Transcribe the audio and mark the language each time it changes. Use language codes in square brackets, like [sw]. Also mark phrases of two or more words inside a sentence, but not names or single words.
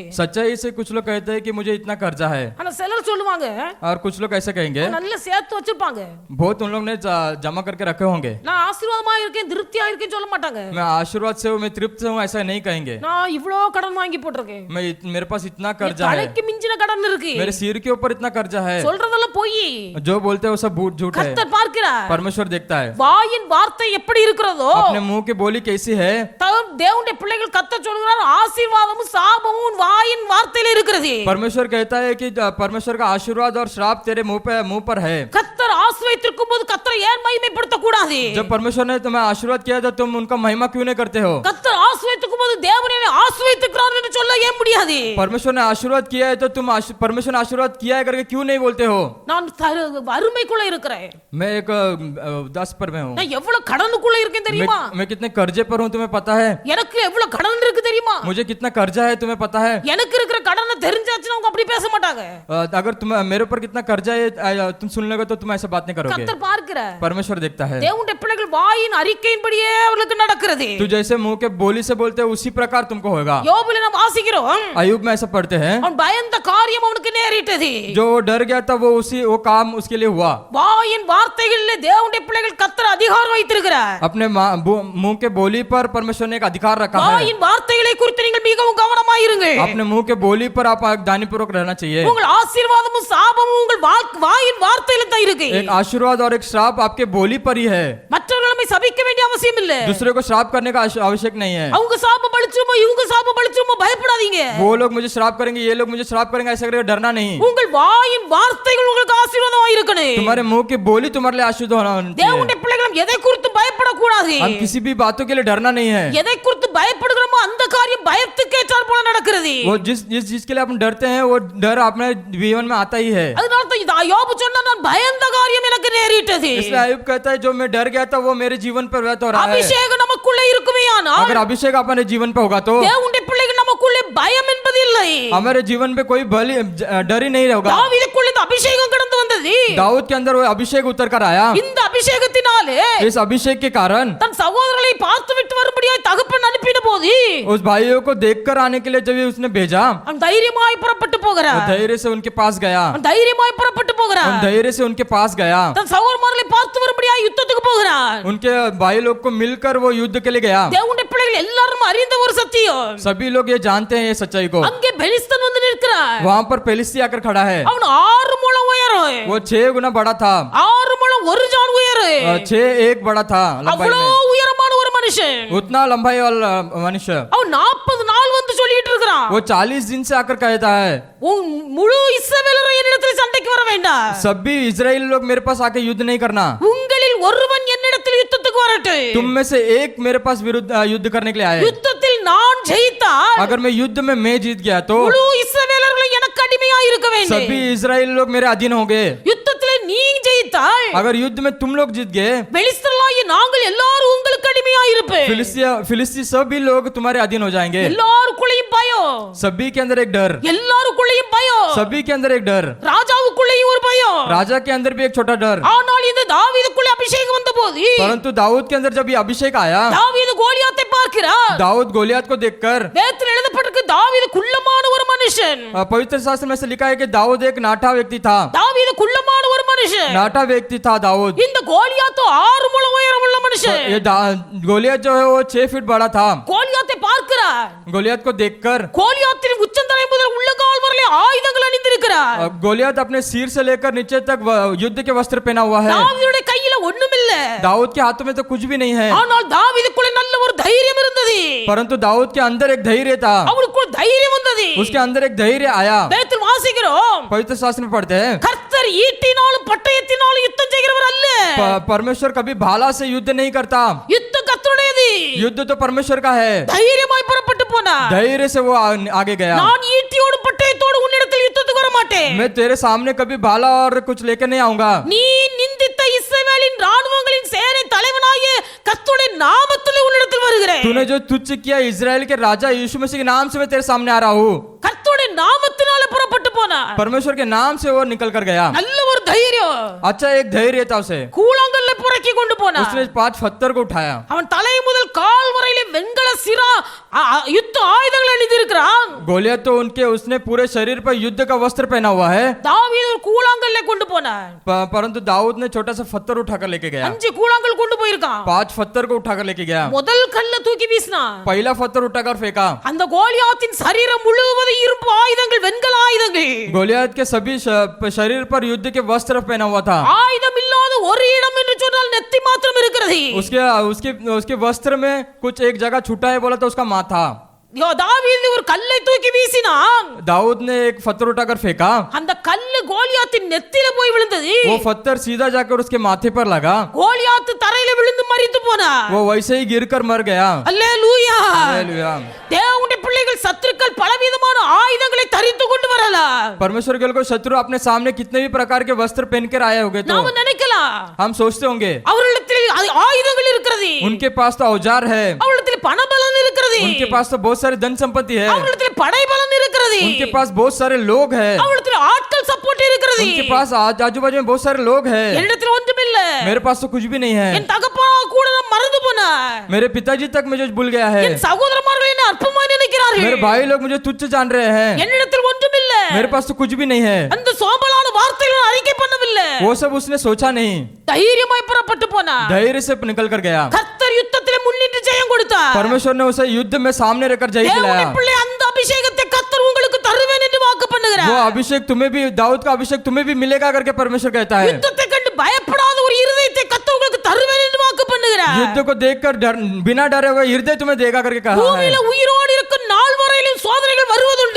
[hi] सच्चाई से कुछ लोग कहते हैं कि मुझे इतना कर्जा है, [ta] ஆனா சிலர் சொல்லுவாங்க [hi] और कुछ लोग ऐसे कहेंगे [ta] நல்ல சேர்த்து வச்சிருப்பாங்க, [hi] बहुत उन लोग ने जमा करके रखे होंगे। [ta] நான் ஆசீர்வாதமா இருக்கேன் திருப்தியா இருக்கேன்னு சொல்ல மாட்டாங்க. [hi] मैं आशीर्वाद से हूँ, मैं तृप्त हूँ, ऐसा नहीं कहेंगे। [ta] நான் இவ்ளோ கடன் வாங்கி போட்டிருக்கேன், [hi] मेरे पास इतना कर्जा है, [ta] தலைக்கு மிஞ்சின கடன் இருக்கு, [hi] मेरे सिर के ऊपर इतना कर्जा है। [ta] சொல்றதெல்லாம் பொய். [hi] जो बोलते हैं वो सब झूठ है। [ta] கர்த்தர் பார்க்கிறார். [hi] परमेश्वर देखता है [ta] வாயின் வார்த்தை எப்படி இருக்கிறதோ, [hi] अपने मुंह की बोली कैसी है। [ta] தேவனுடைய பிள்ளைகள் கர்த்தர் சொல்கிறார் ஆசீர்வாதமும் சாபமும் வாயின் வார்த்தையில இருக்கிறது. [hi] परमेश्वर कहता है कि परमेश्वर का आशीर्वाद और श्राप तेरे मुंह पर है। [ta] கர்த்தர் ஆசீர்வதித்திருக்கும் போது கர்த்தரை ஏன் மகிமைப்படுத்த கூடாது? [hi] जब परमेश्वर ने तुम्हें आशीर्वाद किया तो तुम उनका महिमा क्यों नहीं करते हो? [ta] கர்த்தர் ஆசீர்வதித்திருக்கும் போது தேவனே ஆசீர்வதித்திருக்கிறார் என்று சொல்ல ஏன் முடியாது? [hi] परमेश्वर ने आशीर्वाद किया है तो तुम परमेश्वर ने आशीर्वाद किया है करके क्यों नहीं बोलते हो? [ta] நான் வறுமைக்குள்ள இருக்கிறேன், [hi] मैं एक उदास पर में हूँ, [ta] நான் எவ்வளவு கடனுக்குள்ள இருக்கேன் தெரியுமா? [hi] मैं कितने कर्जे पर हूँ तुम्हें पता है? [ta] எனக்கு எவ்வளவு கடன் இருக்கு தெரியுமா? [hi] मुझे कितना कर्जा है तुम्हें पता है? [ta] எனக்கு இருக்கிற கடனை தெரிஞ்சாச்சுன்னா அவங்க அப்படி பேச மாட்டாங்க. [hi] अगर तुम मेरे ऊपर कितना कर्जा है तुम सुन लोगे तो तुम ऐसा बात नहीं करोगे। [ta] கர்த்தர் பார்க்கிறார். [hi] परमेश्वर देखता है [ta] தேவனுடைய பிள்ளைகள் வாயின் அறிக்கையின்படியே அவர்களுக்கு நடக்கிறது. [hi] तू जैसे मुंह के बोली से बोलते है उसी प्रकार तुमको होगा। [ta] யோபுல நாம் வாசிக்கிறோம், [hi] अय्यूब में ऐसा पढ़ते हैं [ta] அவன் பயந்த காரியம் அவனுக்கு நேரிட்டது. [hi] जो डर गया था वो काम उसके लिए हुआ। [ta] வாயின் வார்த்தைகளிலே தேவனுடைய பிள்ளைகள் கர்த்தர் அதிகாரம் வைத்திருக்கிறார். [hi] अपने मुंह के बोली पर परमेश्वर ने एक अधिकार रखा है। [ta] வாயின் வார்த்தைகளை குறித்து நீங்கள் மிகவும் கவனமாயிருங்கள். [hi] अपने मुंह के बोली पर आप दानीपूर्वक रहना चाहिए। [ta] உங்கள் ஆசீர்வாதமும் சாபமும் உங்கள் வாயின் வார்த்தையில தான் இருக்கு. [hi] एक आशीर्वाद और एक श्राप आपके बोली पर ही है। [ta] மற்றவர்களை சபிக்க வேண்டிய அவசியம் இல்ல. [hi] दूसरे को श्राप करने का आवश्यक नहीं है। [ta] அவங்க சாபம் பழிச்சுமோ இவங்க சாபம் பழிச்சுமோ பயப்படாதீங்க. [hi] वो लोग मुझे श्राप करेंगे ये लोग मुझे श्राप करेंगे ऐसा करके डरना नहीं। [ta] உங்கள் வாயின் வார்த்தைகள் உங்களுக்கு ஆசீர்வாதமா இருக்கணும். [hi] तुम्हारे मुंह की बोली तुम्हारे लिए आशीर्वाद होना चाहिए। [ta] தேவனுடைய பிள்ளைகள் எதை குறித்து பயப்படக்கூடாது. [hi] हम किसी भी बातों के लिए डरना नहीं है। [ta] எதை குறித்து பயப்படுகிறோமோ அந்த காரியம் பயத்துக்கு ஏற்றாற் போல நடக்கிறது. [hi] वो जिस चीज के लिए आप डरते हैं वो डर अपने जीवन में आता ही है। [ta] அதனால தான் யோபு சொன்னா நான் பயந்த காரியம் எனக்கு நேரிட்டது. [hi] इसलिए अय्यूब कहता है जो मैं डर गया था वो मेरे जीवन पर व्यर्थ हो रहा है। [ta] அபிஷேகம் நமக்குள்ள இருக்குமேயானால் [hi] अगर अभिषेक अपने जीवन पे होगा तो [ta] தேவனுடைய பிள்ளைகள் நமக்குள்ளே பயம் என்பது இல்லை. [hi] हमारे जीवन पे कोई डर ही नहीं होगा। [ta] தாவீதுக்குள்ள இந்த அபிஷேகம் கடந்து வந்தது. [hi] दाऊद के अंदर वो अभिषेक उतर कर आया। [ta] இந்த அபிஷேகத்தினாலே [hi] इस अभिषेक के कारण [ta] தன் சகோதரர்களை பார்த்து விட்டு வரும்படியாய் தகப்பன் அனுப்பின போது [hi] उस भाइयों को देखकर आने के लिए जब उसने भेजा [ta] அவன் தைரியமாய் புறப்பட்டு [hi] वो [ta] போகிறான். [hi] धैर्य से उनके पास गया। [ta] அவன் தைரியமாய் புறப்பட்டு போகிறான். [hi] धैर्य से उनके पास गया। [ta] தன் சகோதரர்களை பார்த்து வரும்படியாய் யுத்தத்துக்கு போகிறான். [hi] उनके भाई लोग को मिलकर वो युद्ध के लिए गया। [ta] தேவனுடைய பிள்ளைகள் எல்லாரும் அறிந்த ஒரு சத்தியம், [hi] सभी लोग ये जानते हैं ये सच्चाई को। [ta] அங்கே பெலிஸ்தன் வந்து நிற்கிறான். [hi] वहां पर पेलिस्ती आकर खड़ा है। [ta] அவன் 6 முழம் உயரம், [hi] वो 6 गुना बड़ा था। [ta] 6 முழம் 1 ஜான் உயரம், [hi] 6 1 बड़ा था लंबाई [ta] அவ்வளவு [hi] में। [ta] உயரமான ஒரு மனுஷன். [hi] उतना लंबाई वाला मनुष्य [ta] அவன் 40 நாள் வந்து சொல்லிட்டு இருக்கிறான், [hi] वो 40 दिन से आकर कहता है [ta] உன் முழு இஸ்ரவேலரை என்னிடத்தில் சண்டைக்கு வர வேண்டாம். [hi] सभी इजराइल लोग मेरे पास आके युद्ध नहीं करना। [ta] உங்களில் உங்களில் ஒருவன் என்னிடத்தில் யுத்தத்துக்கு வரட்டும். [hi] तुम में से एक मेरे पास विरुद्ध युद्ध करने के लिए आए. [ta] யுத்தத்தில் நான் ஜெயித்தால் [hi] अगर मैं युद्ध में मैं जीत गया तो [ta] முழு இஸ்ரவேலர்களும் எனக்கு அடிமையா இருக்க வேண்டும். [hi] सभी इजराइल लोग मेरे अधीन होंगे. [ta] யுத்தத்திலே நீ ஜெயித்தால் [hi] अगर युद्ध में तुम लोग जीत गए, [ta] பெலிஸ்தர்களாகிய நாங்கள் எல்லாரும் உங்களுக்கு அடிமையா இருப்போம். [hi] फिलिस्ती सभी लोग तुम्हारे अधीन हो जाएंगे. [ta] எல்லாருக்குள்ளேயும் பயம், [hi] सभी के अंदर एक डर, [ta] எல்லாருக்குள்ளேயும் பயம், [hi] सभी के अंदर एक डर, [ta] ராஜாவுக்குள்ளேயும் ஒரு பயம். [hi] राजा के अंदर भी एक छोटा डर. [ta] ஆனால் இந்த தாவீதுக்குள்ளே அபிஷேகம் வந்தபோது [hi] परंतु दाऊद के अंदर जब ये अभिषेक आया, [ta] தாவீது கோலியாத்தை பார்க்கிறார். [hi] दाऊद गोलियत को देखकर, [ta] வேதத்தில் எழுதப்பட்டிருக்கு தாவீது குள்ளமான ஒரு மனுஷன். [hi] पवित्र शास्त्र में से लिखा है कि दाऊद एक नाटा व्यक्ति था. [ta] தாவீது குள்ளமான ஒரு மனுஷன். [hi] नाटा व्यक्ति था दाऊद. [ta] இந்த கோலியாத்து 6 முழம் உயரமுள்ள மனுஷன். [hi] ये गोलियत जो है वो 6 फीट बड़ा था. [ta] கோலியாத்தை பார்க்கிறார். [hi] गोलियत को देखकर [ta] கோலியாத்தின் உச்சந்தலை முதல் உள்ளங்கால் வரை ஆயுதங்கள் அணிந்திருக்கிறார். [hi] गोलियत अपने सिर से लेकर नीचे तक युद्ध के वस्त्र पहना हुआ है. [ta] தாவீதுடைய கையில ஒண்ணுமில்ல. [hi] दाऊद के हाथों में तो कुछ भी नहीं है. [ta] ஆனால் தாவீதுக்குள்ள நல்ல ஒரு தைரியம் இருந்தது. [hi] परंतु दाऊद के अंदर एक धैर्य था. [ta] அவனுக்கு தைரியம் வந்தது. [hi] उसके अंदर एक धैर्य आया. [ta] வேதத்தில் வாசிக்கிறோம், [hi] पवित्र शास्त्र में पढ़ते हैं, [ta] கர்த்தர் ஈட்டினாலும் பட்டயத்தினாலும் யுத்தம் செய்கிறவர் அல்ல. [hi] परमेश्वर कभी भाला से युद्ध नहीं करता. [ta] யுத்தம் கர்த்தருடையது. [hi] युद्ध तो परमेश्वर का है. [ta] தைரியமாய் புறப்பட்டு போனார். [hi] धैर्य से वो आगे गया. [ta] நான் ஈட்டியோடு பட்டயத்தோடு உன்னிடத்தில் யுத்தத்துக்கு வர மாட்டேன். [hi] मैं तेरे सामने कभी भाला और कुछ लेकर नहीं आऊंगा. [ta] நீ நிந்தித்த இஸ்ரவேலின் ராணுவங்களின் சேனை தலைவனாகிய கர்த்தருடைய நாமத்திலே உன்னிடத்தில் வருகிறேன். [hi] तूने जो तुच्छ किया इजराइल के राजा यीशु मसीह के नाम से मैं तेरे सामने आ रहा हूँ. [ta] கர்த்தருடைய நாமத்தினால புறப்பட்டு போனார். [hi] परमेश्वर के नाम से वो निकल कर गया. [ta] நல்ல ஒரு தைரியம். [hi] अच्छा एक धैर्य था उसे. [ta] கூழாங்கல்ல புறக்கி கொண்டு போனார். [hi] उसने 5 पत्थर को उठाया. [ta] அவன் தலை முதல் கால் வரையிலே வெண்கல சிரா யுத்த ஆயுதங்கள் அணிந்திருக்கிறான். [hi] गोलियत तो उसने पूरे शरीर पर युद्ध का वस्त्र पहना हुआ है. [ta] தாவீது ஒரு கூழாங்கல்ல கொண்டு போனார். [hi] परंतु दाऊद ने छोटा सा पत्थर उठाकर लेके गया. [ta] 5 கூழாங்கல் கொண்டு போயிருக்கான். [hi] 5 पत्थर को उठाकर लेके गया. [ta] முதல் கல்ல தூக்கி வீசினான். [hi] पहला पत्थर उठाकर फेंका. [ta] அந்த கோலியாத்தின் சரீரம் முழுவதும் இரும்பு ஆயுதங்கள், வெண்கல ஆயுதங்கள். [hi] गोलियत के सभी शरीर पर युद्ध के वस्त्र पहना हुआ था. [ta] ஆயுதம் இல்லாத ஒரு இடம் என்று சொன்னால் நெத்தி மாத்திரம் இருக்கிறது. [hi] उसके वस्त्र में कुछ एक जगह छूटा है बोला तो उसका माथा. [ta] தாவீது ஒரு கல்லை தூக்கி வீசினான். [hi] दाऊद ने एक पत्थर उठाकर फेंका. [ta] அந்த கல்லு கோலியாத்தின் நெத்தியில போய் விழுந்தது. [hi] वो पत्थर सीधा जाकर उसके माथे पर लगा. [ta] கோலியாத்து தரையில விழுந்து மரித்து போனார். [hi] वो वैसे ही गिरकर मर गया. [ta] அல்லேலூயா. [hi] हालेलुया. [ta] தேவனுடைய பிள்ளைகள் சத்துருக்கள் பலவிதமான ஆயுதங்களை தரித்து கொண்டு வரலாம். [hi] परमेश्वर के शत्रु अपने सामने कितने भी प्रकार के वस्त्र पहन कर आए होंगे तो [ta] நாம நினைக்கலாம் [hi] हम सोचते होंगे [ta] அவர்களிடத்தில் ஆயுதங்கள் இருக்கிறது. [hi] उनके पास तो औजार है. [ta] அவர்களிடத்தில் பணபலம் இருக்கிறது. [hi] उनके पास तो बहुत सारे धन संपत्ति है. [ta] அவர்களிடத்தில் படைபலம் இருக்கிறது. [hi] उनके पास बहुत सारे लोग हैं. [ta] அவர்களிடத்தில் ஆட்கள் சப்போர்ட் இருக்கிறது. [hi] उनके पास आजू बाजू में बहुत सारे लोग हैं. [ta] என்னிடத்தில் ஒன்றுமில்லை. [hi] मेरे पास तो कुछ भी नहीं है. [ta] என் தகப்பனா கூட நான் மறந்து போனார். [hi] मेरे पिताजी तक मुझे भूल गया है. [ta] என் சகோதரமார்கள் என்ன அற்பமாய் நினைக்கிறார்கள். [hi] मेरे भाई लोग मुझे तुच्छ जान रहे हैं. [ta] என்னிடத்தில் ஒன்றுமில்லை. [hi] मेरे पास तो कुछ भी नहीं है. [ta] அந்த சோம்பலான வார்த்தைகளை அறிக்கை பண்ணவில்லை. [hi] वो सब उसने सोचा नहीं. [ta] தைரியமாய் புறப்பட்டு போனார். [hi] धैर्य से निकल कर गया. [ta] கர்த்தர் யுத்தத்திலே முன்னிட்டு ஜெயம் கொடுத்தார். [hi] परमेश्वर ने उसे युद्ध में सामने रखकर जय दिलाया. [ta] தேவனுடைய பிள்ளை அந்த அபிஷேகத்தை கர்த்தர் உங்களுக்கு தருவேன் என்று வாக்கு பண்ணுகிறார். [hi] वो अभिषेक तुम्हें भी, दाऊद का अभिषेक तुम्हें भी मिलेगा करके परमेश्वर कहता है. [ta] யுத்தத்தை கண்டு பயப்படாத ஒரு இருதயத்தை கர்த்தர் உங்களுக்கு தருவேன் என்று வாக்கு பண்ணுகிறார். [hi] युद्ध को देखकर बिना डरे हुए हृदय तुम्हें देगा करके कहा है. [ta] பூமியில உயிரோடு இருக்கும் நாள் வரையிலும் சோதனைகள் வருவதுண்டு.